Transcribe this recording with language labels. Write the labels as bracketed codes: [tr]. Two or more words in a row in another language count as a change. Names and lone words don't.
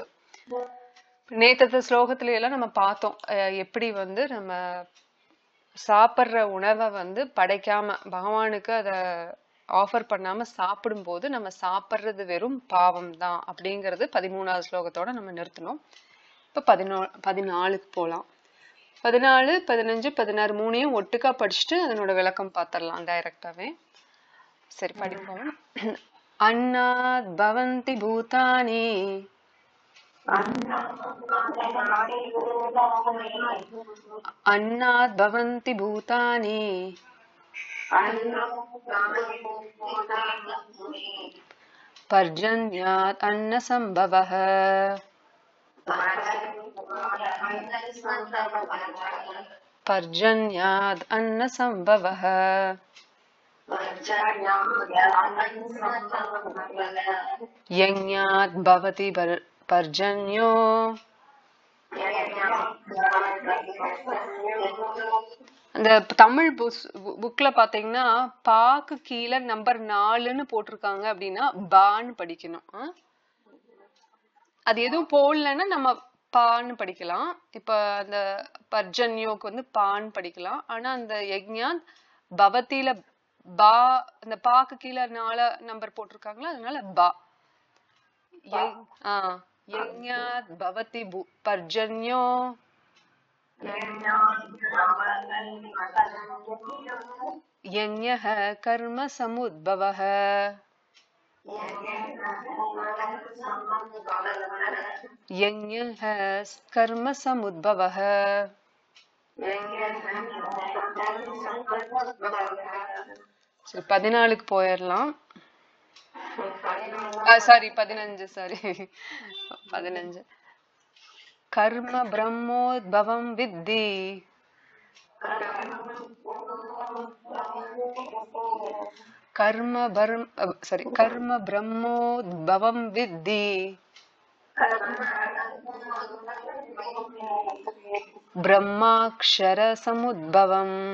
[ta] நேற்று ஸ்லோகத்துல எல்லாம் நம்ம பார்த்தோம் எப்படி நம்ம சாப்பிட்ற உணவை படைக்காம பகவானுக்கு அதை ஆஃபர் பண்ணாம சாப்பிடும் போது நம்ம சாப்பிட்றது வெறும் பாவம் தான் அப்படிங்கறது 13வது ஸ்லோகத்தோட நம்ம நிறுத்தணும். இப்ப 14க்கு போலாம். 14, 15, 16 மூணையும் ஒட்டுக்கா படிச்சுட்டு அதனோட விளக்கம் பார்த்தரலாம் டைரக்டாவே. சரி படிப்போம். [sa] அன்னாத் பவந்தி பூதானி अन्नात् भवन्ति भूतानि पर्जन्यात् अन्नसम्भवः पर्जन्यात् अन्नसम्भवः यज्ञात् भवति पर्जन्यो [ta] அந்த தமிழ் புக்ல பாத்தீங்கன்னா பாக்கு கீழே நம்பர் 4ன்னு போட்டிருக்காங்க அப்படின்னா பான்னு படிக்கணும். அது எதுவும் போடலன்னா நம்ம பான்னு படிக்கலாம். இப்ப அந்த பர்ஜன்யோக்கு பான்னு படிக்கலாம். ஆனா அந்த யஜ்ஞாத் பவத்தில பா அந்த பாக்கு கீழே 4 நம்பர் போட்டிருக்காங்களா அதனால பா. [sa] यज्ञात् भवति पर्जन्यो यज्ञः कर्म समुद्भवः यज्ञः कर्म समुद्भवः. [ta] 14க்கு போயிடலாம். [sa] சாரி 15 कर्म ब्रह्मोद्भवं विद्धि कर्म ब्रह्मोद्भवं विद्धि ब्रह्माक्षर समुद्भवम्